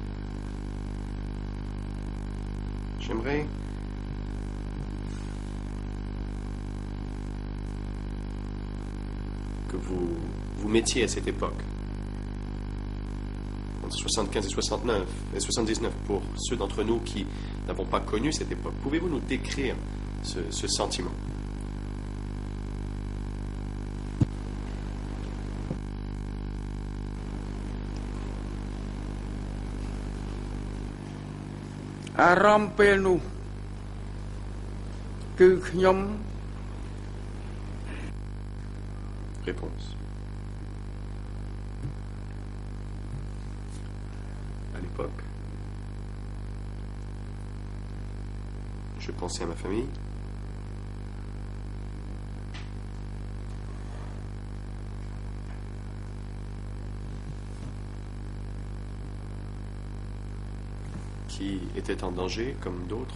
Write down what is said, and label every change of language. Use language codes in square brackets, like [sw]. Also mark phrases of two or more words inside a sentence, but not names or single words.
[fr] J'aimerais que vous mettiez à cette époque, entre 75 et 69 et 79, pour ceux d'entre nous qui n'avons pas connu cette époque. Pouvez-vous nous décrire ce sentiment? [km] អារម្មណ៍ពេលនោះ គឺខ្ញុំ [fr] Réponse. À l'époque, je pensais à ma famille. Qui étaient en danger comme d'autres.